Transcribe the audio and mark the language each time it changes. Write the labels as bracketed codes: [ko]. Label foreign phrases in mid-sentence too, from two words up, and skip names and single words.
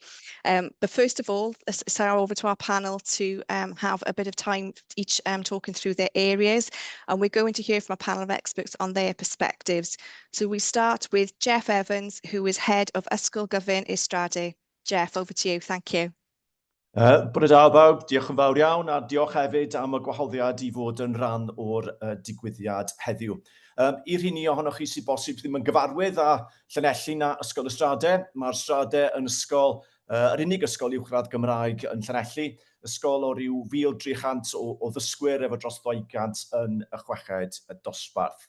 [en] But first of all, let's start over to our panel to have a bit of time each talking through their areas, and we're going to hear from a panel of experts on their perspectives. So we start with Jeff Evans, who is Head of Ysgol Gyfun Ystradu. Jeff, over to you. Thank you. [cy] Bore da bawb, diolch yn fawr iawn, a diolch hefyd am y gwahoddiad I fod yn rhan o'r digwyddiad heddiw. I'r rhini ohonoch chi sy'n bosib ddim yn gyfarwydd â Llanelli na Ysgol Ystradau, mae'r Ystradau yn ysgol, yr unig ysgol uwchradd Gymraeg yn Llanelli, ysgol o ryw 1,300 o ddysgwyr efo dros 200 yn y chweched dosbarth.